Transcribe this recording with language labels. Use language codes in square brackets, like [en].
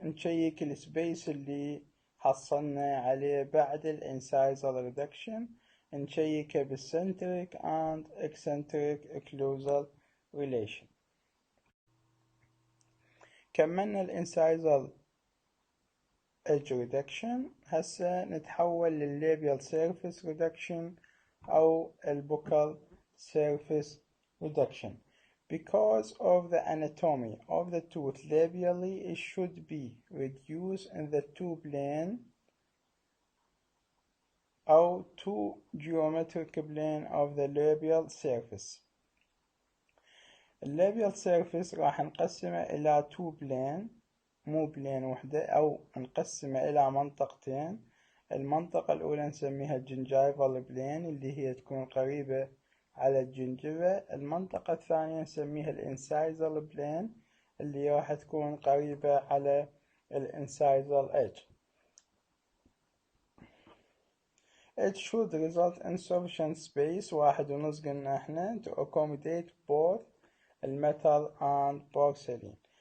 [ar] نشيك السبيس اللي حصلنا عليه بعد الانcisal reduction، نشيكه بال [en] centric and eccentric occlusal relation. [ar] كملنا الانcisal edge reduction. هسه نتحول لللابيال surface reduction أو الbuccal surface reduction. [en] Because of the anatomy of the tooth labially, it should be reduced in the two plane أو two geometric plane of the labial surface. [ar] اللابيال surface راح نقسمه إلى two plane، مو بلين وحدة، أو نقسمه إلى منطقتين. المنطقة الأولى نسميها الجنجايفال بلين اللي هي تكون قريبة على الجنجبة. المنطقة الثانية نسميها الانسايزال بلين اللي راح تكون قريبة على الانسايزال edge. [en] It should result in sufficient space 1.5 [ar] قلنا احنا [en] to accommodate both الميتال and porcelain.